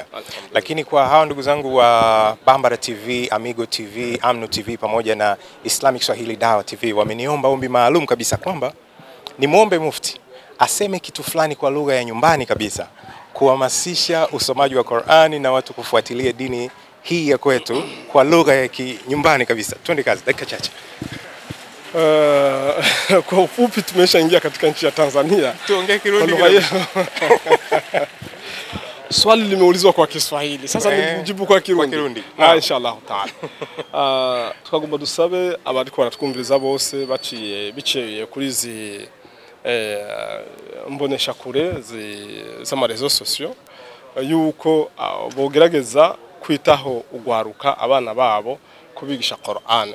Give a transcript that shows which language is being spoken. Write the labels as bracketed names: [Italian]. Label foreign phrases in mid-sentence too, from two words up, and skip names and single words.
[Swahili] Lakini kwa hao ndugu zangu wa Bambara TV, Amigo TV, Amno TV pamoja na Islamic Swahili Dawa TV, wameniomba ombi maalum kabisa kwamba ni muombe mufti aseme kitu fulani kwa lugha ya nyumbani kabisa, kuhamasisha usomaji wa Qur'ani na watu kufuatilia dini hii ya kwetu kwa lugha ya nyumbani kabisa. Twende kazi, dakika chache. Kwa ufupi tumeshaingia katika nchi ya Tanzania. Tuongee Kirundi. Swali limeulizwa kwa Kiswahili, sasa nijibu kwa Kirundi. [Arabic] إن شاء الله تعالى. [Rundi] Tukagomba dusabe abariko baratukumviriza bose biciye kuri zi mbonesha kure z'amarezo sosio, yuko bogerageza kwitaho ugwaruka abana babo kubigisha Qur'an.